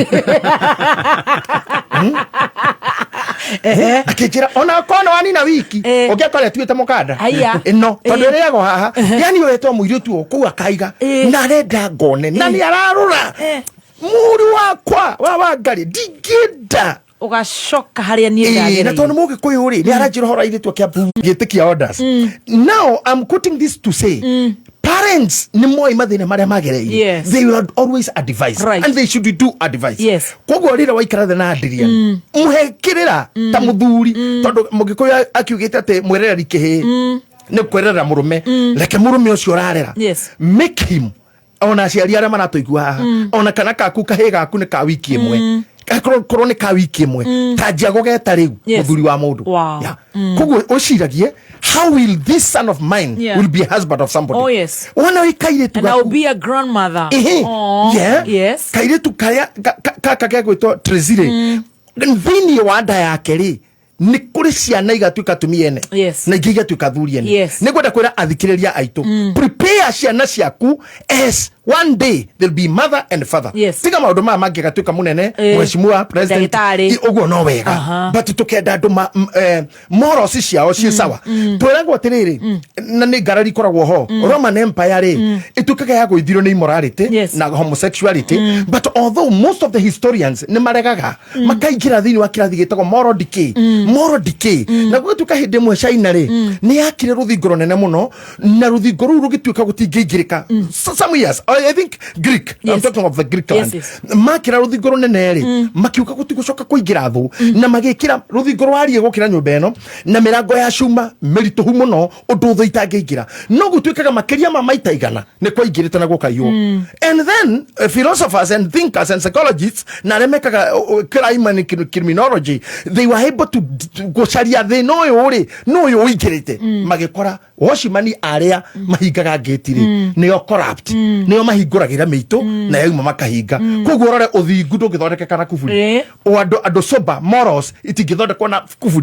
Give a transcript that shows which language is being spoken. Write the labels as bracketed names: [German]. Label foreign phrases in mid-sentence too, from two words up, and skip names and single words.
[Kikuyu] akĩnjĩra ona kona wanina wiki ũngĩakora tuĩte mũkanda no tondũ ĩrĩagwo haha yani wetwo mũirĩtu o kũu akaiga na arenda ngone na nĩ ararũra mũri wakwa wa Wangari ndingĩenda ugacoka haria niĩ ndagĩrĩire na tondũ mũgĩkũyũ rĩ nĩ aranjĩra ũhoro airĩtu Kiambu gĩtĩkia orders [English] now I'm quoting this to say parents [Kikuyu] ni moĩ mathĩna marĩa magereire they [English] will always advise and they should do advice [Kikuyu] koguo rĩrĩa waikara thĩ na Adrian mũhekĩrĩra ta mũthuri tondũ mũgĩkũyũ akiugĩte atĩ mwerereri kĩhĩ nĩ kwerera mũrũme reke mũrũme ũcio ũrarera [English] make him [Kikuyu] ona aciari arĩa maratũigua haha ona kana kaku kahĩ gaku nĩ ka wiki ĩmwe korwo nĩ ka wiki ĩmwe tanjia gũgeta rĩu mũthuri wa mũndũ koguo ũciragie [English] how will this son of mine will be a husband of somebody [Kikuyu] wona wĩkaire tu [English] and I'll be a grandmother [Kikuyu] kaire tu karĩa kaka gegwĩtwo Trezire thĩinĩ wa nda yake rĩ nĩ kũrĩ ciana igatuĩka atumia ene na ingĩ igatuĩka athuri ene nĩ ngwenda kwĩra athikĩrĩria aitũ prepare ciana ciaku [English] as one day they'll be mother and father [Kikuyu] tiga maũndũ maya mangĩgatuĩka mũnene mheshimiwa president ũguo no wega but tũkenda andũ morals ciao ciĩ sawa twĩragwo atĩrĩrĩ na nĩ ngarari ikoragwo ho Roman Empire rĩ ĩtuĩkaga ya gwĩthirwo nĩ immorality na homosexuality [English] but although most of the historians [Kikuyu] nĩ maregaga makaingĩra thĩinĩ wa kĩrathi gĩtagwo moral decay na gũgĩtuĩka hĩndĩ ĩmwe China rĩ nĩ yakire rũthingo rũnene mũno na rũthingo rũu rũgĩtuĩka gũtingĩingĩrĩka [English] some years I think Greek I'm talking of the Greek land [Kikuyu] makira rũthingo rũnene rĩ makiuka gũtigũcoka kũingĩra thũ na magĩkĩra rũthingo rwariĩ gũkĩra nyũmba ĩno na mĩrango ya cuma mĩritũhu mũno ũndũ thũ itangĩingĩra no gũtuĩkaga makĩria ma maita igana nĩ kwaingĩrĩte na gũkaiywo [English] and then philosophers and thinkers and psychologists [Kikuyu] na arĩa mekaga [English] crime and criminology they were able to [Kikuyu] gũcaria thĩna ũyũ rĩ no ũyũ ũingĩrĩte magĩkora washimani arĩa mahingaga ngĩti rĩ nĩo corrupt nĩo mahingũragĩra mĩitũ na yauma makahinga koguo rore ũthingu ndũngĩthondekeka na kuburi andũ [English] sober morals [Kikuyu] itingĩthondekwo na kuburi